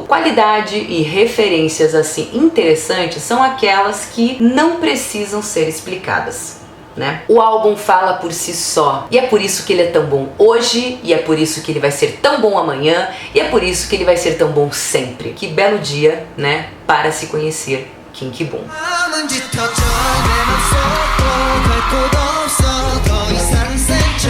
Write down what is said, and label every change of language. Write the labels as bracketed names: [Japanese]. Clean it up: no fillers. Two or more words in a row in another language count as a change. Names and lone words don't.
[Portuguese] Qualidade e referências assim interessantes são aquelas que não precisam ser explicadas, né? O álbum fala por si só e é por isso que ele é tão bom hoje e é por isso que ele vai ser tão bom amanhã e é por isso que ele vai ser tão bom sempre. Que belo dia, né? Para se conhecer Kim Ki-bum. [Korean] 멈칫 터져 내 맘 속 갈 곳 없어 더 이상